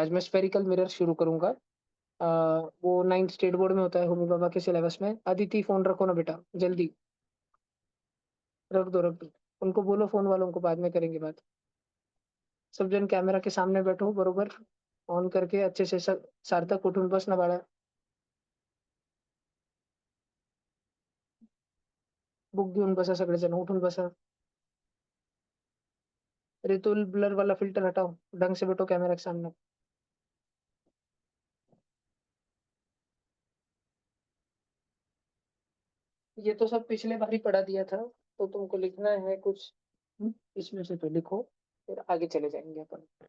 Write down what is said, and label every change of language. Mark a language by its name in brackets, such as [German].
[Hindi] आज मैं spherical mirror शुरू करूंगा। वो 9th स्टेट बोर्ड में होता है, होमी बाबा के सिलेबस में। अदिति फोन रखो ना बेटा, जल्दी रख दो, रख दो। उनको बोलो, फोन वालों को, बाद में करेंगे बात। सब जन कैमरा के सामने बैठो बरोबर, ऑन करके अच्छे से। [Marathi] सार्थक उठून बस ना बाळा, बुक घेऊन बसा सगळेजण, उठून बसा। [Hindi] रितुल ब्लर वाला फिल्टर हटाओ, ढंग से बैठो कैमरा के सामने। ये तो सब पिछले बार ही पढ़ा दिया था, तो तुमको लिखना है कुछ इसमें से तो लिखो, फिर आगे चले जाएंगे अपन।